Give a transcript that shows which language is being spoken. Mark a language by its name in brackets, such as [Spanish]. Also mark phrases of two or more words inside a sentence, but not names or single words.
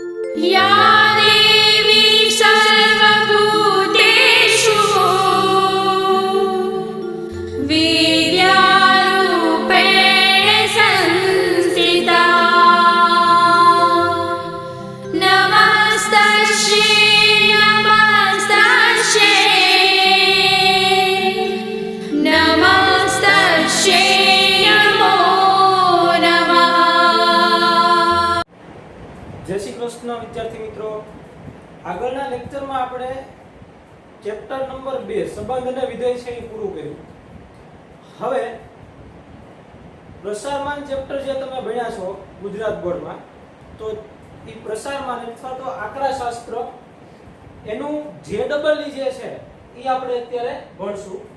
[Sanskrit] या देवी सर्वभूतेषु विद्यारूपेण संस्थिता नमस्तस्यै नमस्तस्यै नमस्तस्यै नमो नमः। [Hindi] जय श्री कृष्ण विद्यार्थी मित्रों, [Gujarati] આગળના લેક્ચરમાં આપણે [English] chapter number [Gujarati] 2 સંબંધ અને વિધેય છે એ પૂરું કર્યું। હવે પ્રસારમાન ચેપ્ટર જે તમે ભણ્યા છો ગુજરાત બોર્ડમાં, તો એ પ્રસારમાન અથવા તો આંકડાશાસ્ત્ર એનું JEE જે છે એ આપણે અત્યારે ભણશું।